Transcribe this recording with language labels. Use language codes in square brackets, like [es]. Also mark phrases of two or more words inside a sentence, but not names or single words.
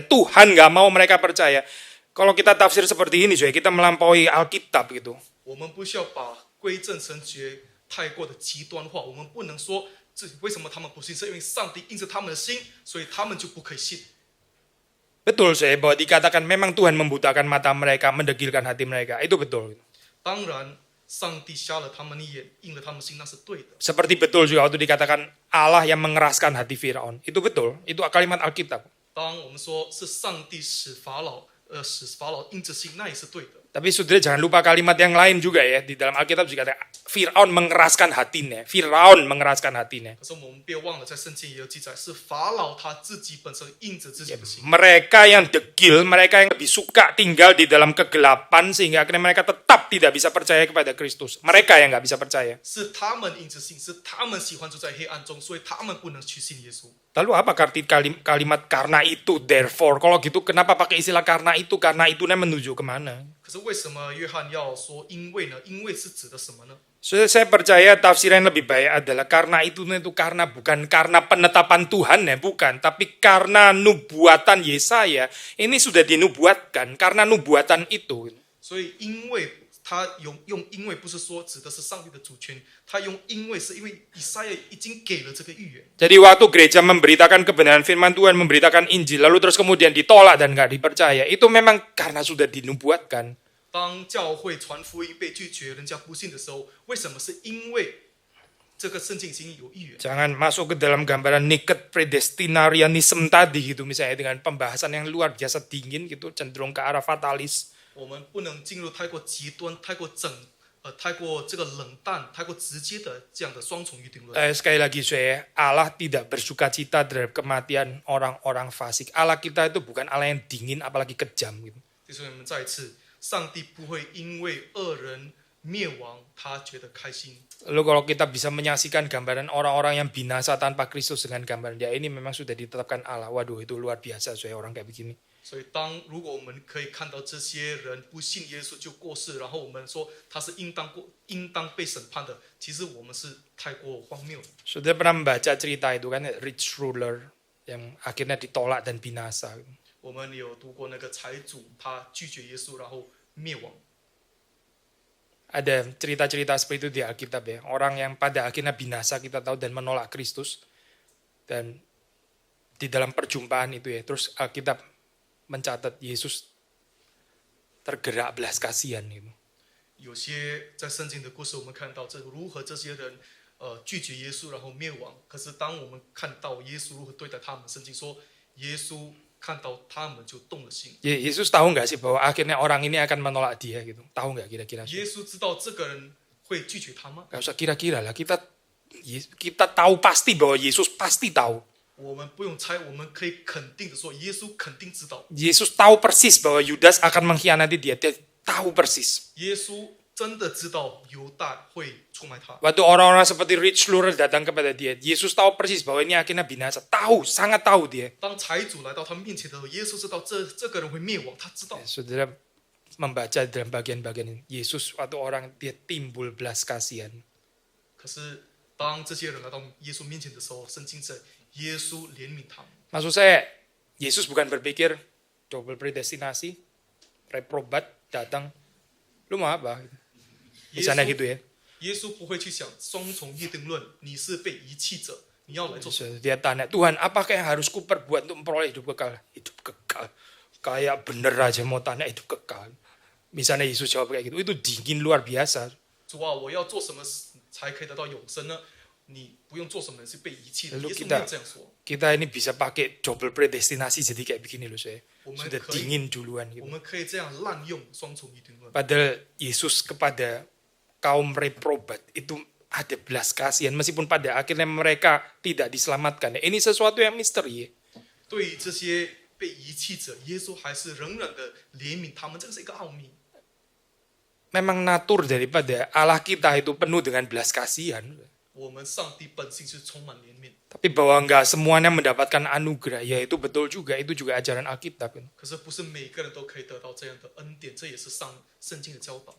[id] Tuhan nggak mau mereka percaya. Kalau kita tafsir seperti ini, kita melampaui Alkitab gitu. [zh] 我们不需要把归正神学太过的极端化，我们不能说为什么他们不信，是因为上帝印着他们的心，所以他们就不可以信。 [id] Betul bahwa dikatakan memang Tuhan membutakan mata mereka, mendegilkan hati mereka. Itu betul. [zh] 当然，上帝瞎了他们的眼，印了他们心，那是对的。 [id] Seperti betul juga waktu dikatakan Allah yang mengeraskan hati Firaun. Itu betul. Itu kalimat Alkitab. [zh] 当我们说是上帝使法老硬着心，那也是对的。 [id] Tapi saudara jangan lupa kalimat yang lain juga ya. Di dalam Alkitab juga ada Firaun mengeraskan hatinya. Firaun mengeraskan hatinya. [zh] 可是我们别忘了，在圣经也有记载，是法老他自己本身硬着自己的心。 [id] Mereka yang degil, mereka yang lebih suka tinggal di dalam kegelapan sehingga akhirnya mereka tetap tidak bisa percaya kepada Kristus. Mereka yang nggak bisa percaya. [zh] 是他们硬着心，是他们喜欢住在黑暗中，所以他们不能去信耶稣。 [id] Lalu apa arti kalimat karena itu, therefore? Kalau gitu kenapa pakai istilah karena itu? Karena itu menuju kemana? [zh] 可是为什么约翰要说因为呢？因为是指的什么呢？ [id] Saya percaya tafsiran yang lebih baik adalah karena itu karena bukan karena penetapan Tuhan ya, bukan, tapi karena nubuatan Yesaya. Ini sudah dinubuatkan karena nubuatan itu. [zh] 所以因为他用因为不是说指的是上帝的主权，他用因为是因为以赛亚已经给了这个预言。 [id] Jadi waktu gereja memberitakan kebenaran firman Tuhan, memberitakan Injil, lalu terus kemudian ditolak dan nggak dipercaya, itu memang karena sudah dinubuatkan. [zh] 当教会传福音被拒绝，人家不信的时候，为什么？是因为这个圣经已经有预言。 [id] Jangan masuk ke dalam gambaran [en] naked predestinarianism [id] tadi gitu misalnya dengan pembahasan yang luar biasa dingin gitu, cenderung ke arah fatalis. [zh] 我们不能进入太过极端、太过太过这个冷淡、太过直接的这样的双重预定论。 [id] Sekali lagi saya, Allah tidak bersuka cita terhadap kematian orang-orang fasik. Allah kita itu bukan Allah yang dingin apalagi kejam gitu. [zh] 弟兄们，再一次，上帝不会因为恶人灭亡，他觉得开心。 [id] Lalu kalau kita bisa menyaksikan gambaran orang-orang yang binasa tanpa Kristus dengan gambaran dia ini memang sudah ditetapkan Allah. Waduh itu luar biasa saya orang kayak begini. [zh] 所以如果我们可以看到这些人不信耶稣就过世，然后我们说他是应当被审判的，其实我们是太过荒谬了。 [id] Sudah pernah membaca cerita itu kan, [en] rich ruler [id] yang akhirnya ditolak dan binasa. [zh] 我们有读过那个财主，他拒绝耶稣，然后灭亡。 [id] Ada cerita-cerita seperti itu di Alkitab ya. Orang yang pada akhirnya binasa kita tahu dan menolak Kristus. Dan di dalam perjumpaan itu ya, terus Alkitab mencatat Yesus tergerak belas kasihan gitu. [zh] 有些在圣经的故事，我们看到这如何这些人拒绝耶稣然后灭亡。可是当我们看到耶稣如何对待他们，圣经说耶稣看到他们就动了心。 [id] Yesus tahu nggak sih bahwa akhirnya orang ini akan menolak dia gitu? Tahu nggak kira-kira? [zh] 耶稣知道这个人会拒绝他吗？ [id] Gak usah kira-kira lah. Kita tahu pasti bahwa Yesus pasti tahu. [zh] 我们不用猜，我们可以肯定的说，耶稣肯定知道。 [id] Yesus tahu persis bahwa Yudas akan mengkhianati dia. Dia tahu persis. [zh] 耶稣真的知道犹大会出卖他。 [id] Waktu orang-orang seperti [en] rich ruler [id] datang kepada dia, Yesus tahu persis bahwa ini akhirnya binasa. Tahu, sangat tahu dia. [zh] 当财主来到他面前的时候，耶稣知道这个人会灭亡，他知道。 [id] Saudara membaca dalam bagian-bagian ini, Yesus waktu orang dia timbul belas kasihan. [zh] 可是当这些人来到耶稣面前的时候，圣经在耶稣怜悯他们。 [id] Maksud saya, Yesus bukan berpikir double predestinasi, reprobat datang, lu mau apa? Misalnya gitu ya. [zh] 耶稣不会去想双重预定论，你是被遗弃者，你要来做什么？ [id] Dia tanya, Tuhan, apakah yang harus ku perbuat untuk memperoleh hidup kekal? Hidup kekal. Kayak bener aja mau tanya hidup kekal. Misalnya Yesus jawab kayak gitu, itu dingin luar biasa. [zh] 主啊，我要做什么才可以得到永生呢？你不用做什么，是被遗弃的。 [id] Lalu [zh] 耶稣没有这样说。 [id] kita ini bisa pakai double predestinasi jadi kayak begini loh saya. [zh] 我们 [id] Sudah [zh] 可以， [id] dingin duluan [zh] 我 [id] gitu. [zh] 们可以这样滥用双重预定论。 [id] Padahal Yesus kepada kaum reprobat itu ada belas kasihan meskipun pada akhirnya mereka tidak diselamatkan. Ini sesuatu yang misteri. [zh] 对于这些被遗弃者，耶稣还是仍然的怜悯他们，这个是一个奥秘。 [id] Memang natur daripada Allah kita itu penuh dengan belas kasihan. [zh] 我们上帝本性是充满怜悯， [id] Tapi bahwa enggak semuanya mendapatkan anugerah, ya itu betul juga. Itu juga ajaran Alkitab. [zh] 可是不是每个人都可以得到这样的恩典，这也是圣经的教导。